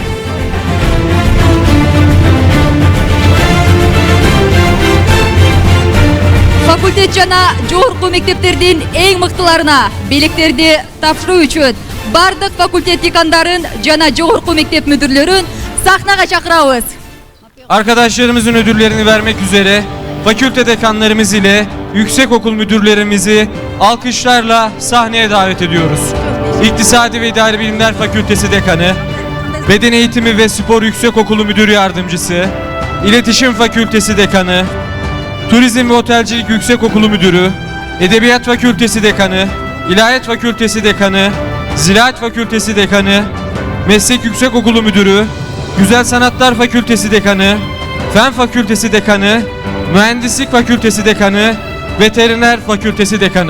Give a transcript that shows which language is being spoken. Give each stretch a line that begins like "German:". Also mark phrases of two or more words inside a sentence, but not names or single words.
Kyrgyz: Факультет жана жогорку мектептердин эң мыктыларына белектерди тапшыруу үчүн бардык факультет декандарын жана жогорку мектеп мүдүрлөрүн сахнага чакырабыз.
Turkish: Arkadaşlarımızın ödüllerini vermek üzere fakülte dekanlarımız ile yüksekokul müdürlerimizi alkışlarla sahneye davet ediyoruz. İktisadi ve İdari Bilimler Fakültesi Dekanı, Beden Eğitimi ve Spor Yüksekokulu Müdür Yardımcısı, İletişim Fakültesi Dekanı, Turizm ve Otelcilik Yüksekokulu Müdürü, Edebiyat Fakültesi Dekanı, İlahiyat Fakültesi Dekanı, Ziraat Fakültesi Dekanı, Meslek Yüksekokulu Müdürü, Güzel Sanatlar Fakültesi Dekanı, Fen Fakültesi Dekanı, Mühendislik Fakültesi Dekanı, Veteriner Fakültesi Dekanı.